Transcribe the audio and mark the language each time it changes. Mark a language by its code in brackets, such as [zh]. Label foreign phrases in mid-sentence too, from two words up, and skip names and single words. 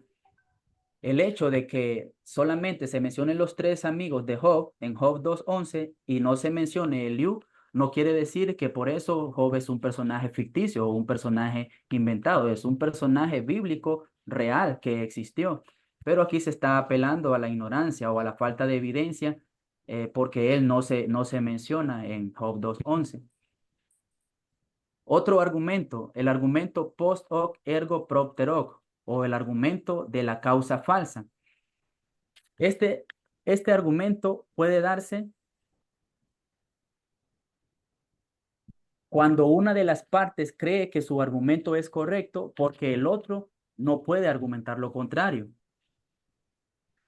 [es] El hecho de que solamente se mencionen los tres amigos de Job en Job 2:11 y no se mencione Eliú, no quiere decir que por eso Job es un personaje ficticio o un personaje inventado, es un personaje bíblico real que existió. Pero aquí se está apelando a la ignorancia o a la falta de evidencia porque él no se menciona en Job 2:11. Otro argumento, el argumento [la] post hoc ergo propter hoc [es] o el argumento de la causa falsa. Este argumento puede darse cuando una de las partes cree que su argumento es correcto porque el otro no puede argumentar lo contrario.